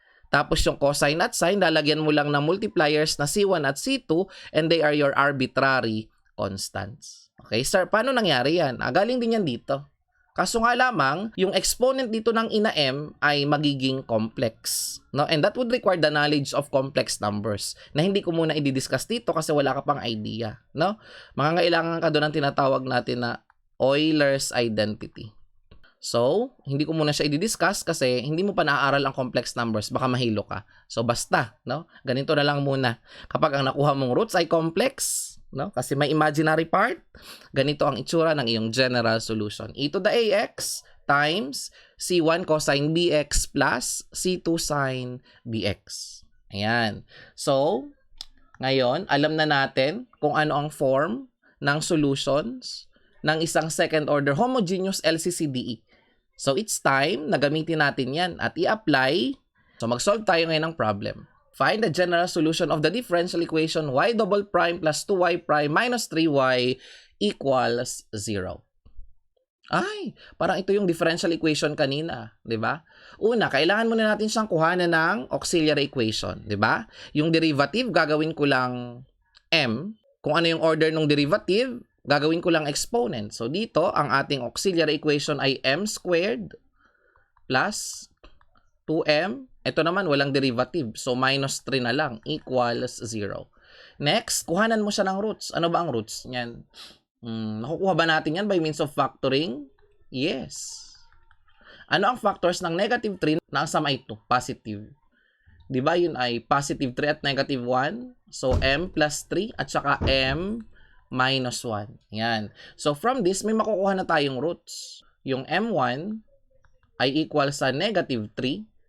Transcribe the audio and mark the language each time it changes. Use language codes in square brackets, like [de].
[tl] Tapos yung cosine at sine, lalagyan mo lang ng multipliers na c1 at c2 and they are your arbitrary constants. Okay, sir, paano nangyari yan? Galing din yan dito. Kaso nga lamang, yung exponent dito ng ina m ay magiging complex. [en] No? And that would require the knowledge of complex numbers [tl] na hindi ko muna i-discuss dito kasi wala ka pang idea. [en] No? [tl] Mangangailangan ka doon ng tinatawag natin na Euler's identity. So, hindi ko muna siya i-discuss kasi hindi mo pa naaaral ang complex numbers, baka mahilo ka. So, basta, no? Ganito na lang muna. Kapag ang nakuha mong roots ay complex, no? Kasi may imaginary part, ganito ang itsura ng iyong general solution. [en] E to the ax times c1 cosine bx plus c2 sine bx. Ayan. [tl] So, ngayon, alam na natin kung ano ang form ng solutions ng isang second order homogeneous LCCDE. So, [en] it's time [tl] na gamitin natin yan at i-apply. So, mag-solve tayo ngayon ng problem. [en] Find the general solution of the differential equation y double prime plus 2y prime minus 3y equals 0. [tl] Ay, parang ito yung differential equation kanina, di ba? Una, kailangan muna natin siyang kuhanan ng auxiliary equation, di ba? Yung derivative, gagawin ko lang m. Kung ano yung order ng derivative, gagawin ko lang exponent. So, dito, ang ating auxiliary equation ay m squared plus 2m. Ito naman, walang derivative. So, minus 3 na lang equals 0. Next, kuhanan mo siya ng roots. Ano ba ang roots niyan? Nakukuha ba natin yan by means of factoring? [en] Yes. [tl] Ano ang factors ng negative 3 na ang sama ito? Positive. Di ba yun ay positive 3 at negative 1? So, m plus 3 at saka m minus 1. Yan. [en] So, from this, [tl] may makukuha na tayong roots. Yung m1 ay equal sa negative 3